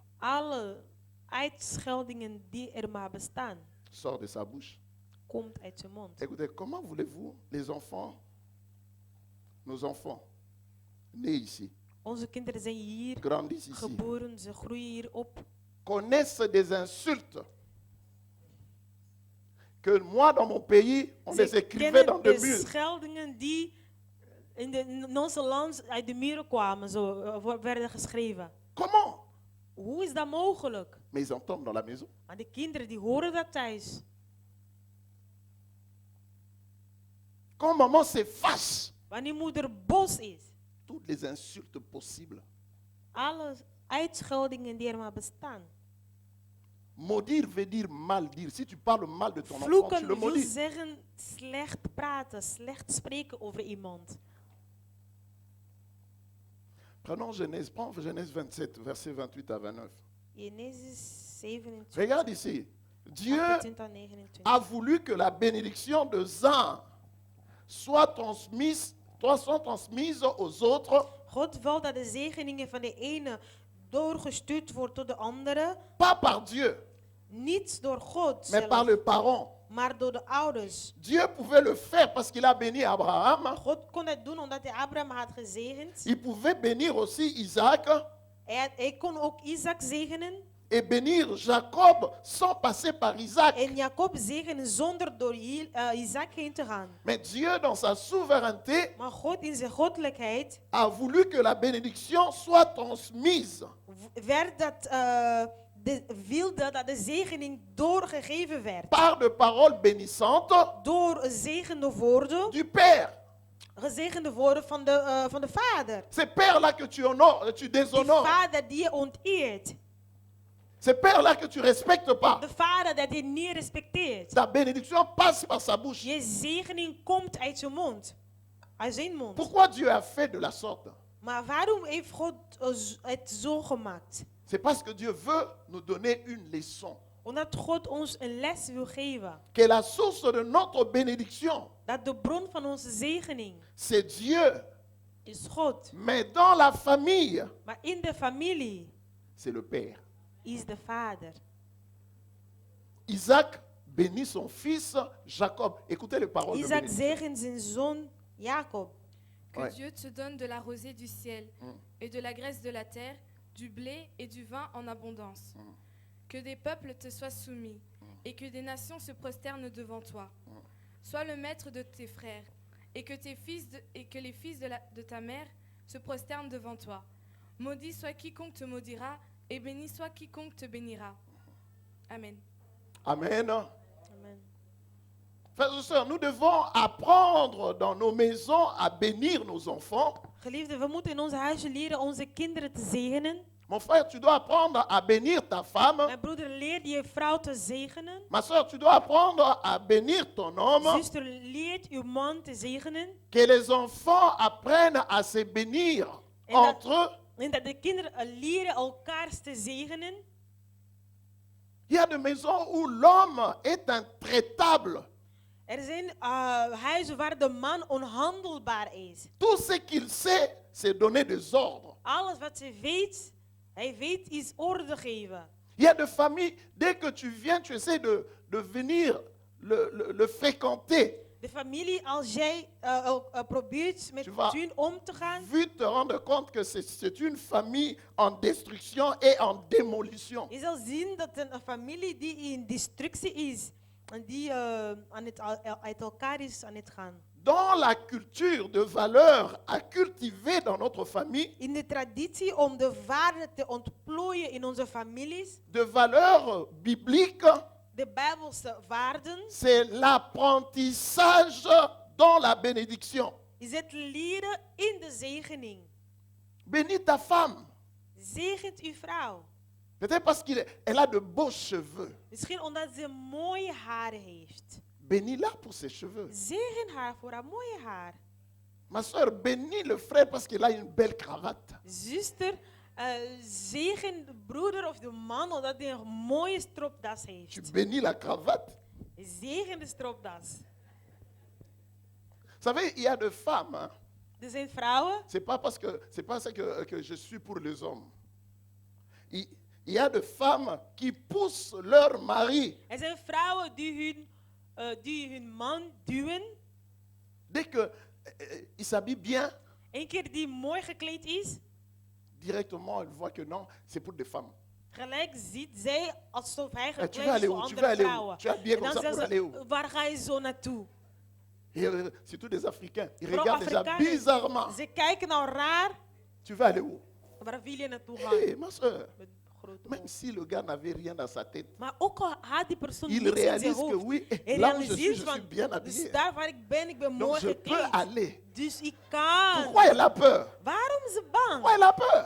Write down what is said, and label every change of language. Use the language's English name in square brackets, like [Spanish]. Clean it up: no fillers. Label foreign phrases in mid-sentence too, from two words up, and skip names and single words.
[Dutch] alle uitscheldingen die er maar bestaan, [French] sortent de sa bouche. [Dutch] komt uit zijn mond. [French] Écoutez, comment voulez-vous, les enfants, nos enfants, nés ici, [Dutch] Onze kinderen zijn hier [French] grandissent ici, [Dutch] geboren, ze groeien hier op. [French] connaissent des insultes que moi, dans mon pays, on les [Dutch] Ze [French] écrivait dans [Dutch] kennen [French] des de murs. [Dutch] scheldingen die in onze land uit de muren kwamen, zo werden geschreven. [French] Comment? [Dutch] Hoe is dat mogelijk? [French] Mais ils entendent dans la maison. [Dutch] Maar de kinderen die horen dat thuis. [French] Quand maman se fâche, [Dutch] Wanneer moeder boos is, [French] toutes les insultes possibles. [Dutch] alle uitscheldingen die er maar bestaan. [French] Maudire veut dire mal dire. Si tu parles mal de ton enfant, tu [Dutch] Vloeken [French] le [Dutch] wil [French] maudis. [Dutch] zeggen slecht praten, slecht spreken over iemand. [French] Prenons Genèse, prends Genèse 27, versets 28 à 29. [Dutch] Genesis 27, [French] Regarde ici. Dieu 28 à 29. a voulu que la bénédiction de uns soit transmise aux autres, [Dutch] God wil dat de zegeningen van de ene doorgestuurd wordt tot de andere. [French] pas par Dieu, [Dutch] Niet door God [French] mais [Dutch] zelf, [French] par le parent. [Dutch] maar door de ouders. [French] Dieu pouvait le faire parce qu'il a béni Abraham. [Dutch] God kon het doen omdat hij Abraham had gezegend. [French] Il pouvait bénir aussi Isaac [Dutch] Hij kon ook Isaac zegenen. [French] et bénir Jacob sans passer par Isaac. [Dutch] En Jacob zegenen zonder door Isaac heen te gaan. [French] Mais Dieu, dans sa souveraineté, [Dutch] Maar God in zijn goddelijkheid [French] a voulu que la bénédiction soit transmise [Dutch] wilde dat de zegening doorgegeven werd. [French] par de paroles bénissantes [Dutch] Door zegende woorden. [French] du Père. [Dutch] Gezegende woorden van de vader. [French] C'est Père-là que tu honores, tu [Dutch] Die [French] déshonores. [Dutch] vader die je onteert. [French] C'est Père-là que tu respectes pas. [Dutch] De vader dat je niet respecteert. [French] Ta bénédiction passe par sa bouche. [Dutch] Je zegening komt uit zijn mond. Uit zijn mond. [French] Pourquoi Dieu a fait de la sorte? [Dutch] Maar waarom heeft God het zo gemaakt? [French] C'est parce que Dieu veut nous donner une leçon. [Dutch] Omdat God ons een les wil geven. [French] Que la source de notre bénédiction, [Dutch] Dat de bron van onze zegening [French] c'est Dieu. [Dutch] is God. [French] Mais dans la famille, [Dutch] Maar in de familie [French] c'est le Père. [Dutch] is de vader. [French] Isaac bénit son fils Jacob. Écoutez les paroles de Isaac bénédiction. [Dutch] zegent zijn zoon Jacob. [French] Que Ouais. Dieu te donne de la rosée du ciel et de la graisse de la terre, du blé et du vin en abondance. Que des peuples te soient soumis et que des nations se prosternent devant toi. Sois le maître de tes frères et que, les fils de ta mère se prosternent devant toi. Maudit soit quiconque te maudira et béni soit quiconque te bénira. Amen. Amen. Amen. Frères et sœurs, nous devons apprendre dans nos maisons à bénir nos enfants. [Dutch] Geliefde, we moeten in onze huizen leren onze kinderen te zegenen. [French] Mon frère, tu dois apprendre à bénir ta femme. [Dutch] Mijn broeder, leer je vrouw te zegenen. [French] Ma soeur, tu dois apprendre à bénir ton homme. [Dutch] Zuster, leert uw man te zegenen. [French] Que les enfants apprennent à se bénir [Dutch] En dat- [French] entre eux. [Dutch] En dat de kinderen leren elkaar te zegenen. [French] Il y a des maisons où l'homme est intraitable. [Dutch] Er zijn huizen waar de man onhandelbaar is. [French] Tout ce qu'il sait, c'est donner des ordres. [Dutch] Alles wat ze weet, Hij weet iets orde geven. [French] Il y a des familles, dès que tu viens, tu essaies de venir le fréquenter. [Dutch] De familie, als jij probeert met [French] Tu vas [Dutch] hun om te gaan, [French] vite te rendre compte que c'est une famille en destruction et en démolition. [Dutch] je zal zien dat een familie die in destructie is en die uit elkaar is aan het gaan. [French] Dans la culture de valeurs à cultiver dans notre famille, [Dutch] In de traditie om de waarden te ontplooien in onze families, [French] de valeurs bibliques, [Dutch] de Bijbelse waarden, [French] c'est l'apprentissage dans la bénédiction. [Dutch] is het leren in de zegening. [French] Bénis ta femme. [Dutch] Zegent uw vrouw. [French] Peut-être parce qu'elle a de beaux cheveux. [Dutch] Misschien omdat ze mooie haren heeft. [French] Bénis-la pour ses cheveux. [Dutch] Zegen haar voor haar mooie haar. [French] Ma soeur, bénis le frère parce qu'il a une belle cravate. [Dutch] Zuster, zegen de broeder of de man omdat hij een mooie stropdas [French] Tu [Dutch] heeft. [French] bénis la cravate. [Dutch] Zegen de stropdas. [French] Vous savez, il y a des femmes, hein, [Dutch] Er zijn vrouwen. [French] c'est pas ça que je suis pour les hommes. Il y a des femmes qui poussent leur mari [Dutch] Er zijn vrouwen die hun man duwen. [French] dès qu'il s'habille bien, [Dutch] Eén keer die mooi gekleed is, [French] directement elle voit que non, c'est pour des femmes. [Dutch] gelijk ziet zij alsof hij [French] tu veux [Dutch] gekleed is [French] aller [Dutch] voor [French] où? Tu veux [Dutch] andere [French] aller où? [Dutch] vrouwen. [French] Tu es habillé [Dutch] En [French] comme [Dutch] dan [French] ça pour [Dutch] zeggen [French] aller où? [Dutch] ze, waar ga je zo naartoe? [French] Et, surtout des Africains, ils [Dutch] Vooral [French] regardent déjà [Dutch] Afrikanen, [French] bizarrement. [Dutch] ze kijken nou raar. [French] Tu veux aller où? [Dutch] Waar wil je naartoe gaan? [French] Hey, ma soeur, [Dutch] Met grote [French] même [Dutch] ogen. [French] si le gars n'avait rien dans sa tête, [Dutch] Maar ook al had die persoon [French] il [Dutch] niets in zijn [French] réalise que [Dutch] hoofd. [French] oui, [Dutch] Hij [French] là où je [Dutch] realiseert [French] suis [Dutch] van, [French] bien [Dutch] dus [French] habillé. [Dutch] daar waar ik ben [French] Donc [Dutch] mooi [French] je peux [Dutch] gekleed. [French] aller. [Dutch] Dus ik kan. [French] Pourquoi elle a peur? [Dutch] Waarom is ze bang? [French] Pourquoi elle a peur?